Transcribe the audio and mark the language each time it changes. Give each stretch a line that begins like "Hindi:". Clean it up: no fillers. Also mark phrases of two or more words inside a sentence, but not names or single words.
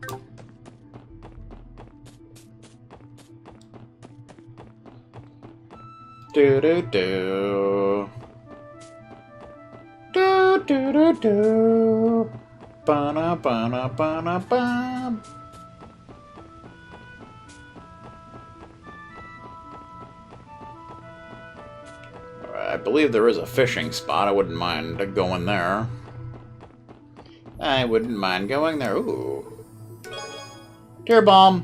English: Do-do-do. Do-do-do-do. Ba-na-ba-na-ba-na-ba. I believe there is a fishing spot. I wouldn't mind going there. I wouldn't mind going there. Ooh. Tear bomb.